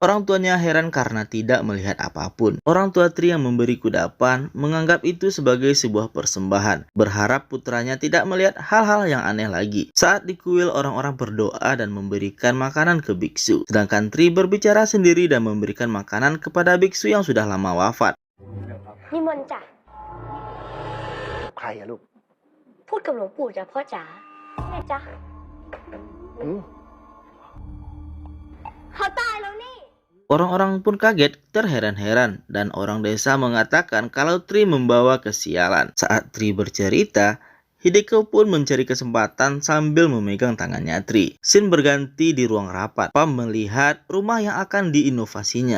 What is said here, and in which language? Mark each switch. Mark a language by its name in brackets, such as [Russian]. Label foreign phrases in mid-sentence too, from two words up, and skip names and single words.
[Indonesian] Orang tuanya heran karena tidak melihat apapun. Orang tua Tri yang memberi kudapan menganggap itu sebagai sebuah persembahan. Berharap putranya tidak melihat hal-hal yang aneh lagi. Saat di kuil, orang-orang berdoa dan memberikan makanan ke biksu. Sedangkan Tri berbicara sendiri dan memberikan makanan kepada biksu yang sudah lama wafat. [Thai] นิมนต์จ้ะ ใครอะลูก พูดกับหลวงปู่จ้ะพ่อจ๋าแม่จ๊ะ อืม เขาตายแล้วนี่ [Indonesian] Orang-orang pun kaget, terheran-heran, dan orang desa mengatakan kalau Tri membawa kesialan. Saat Tri bercerita, Hideko pun mencari kesempatan sambil memegang tangannya Tri. Scene berganti di ruang rapat. Pam melihat rumah yang akan diinovasinya.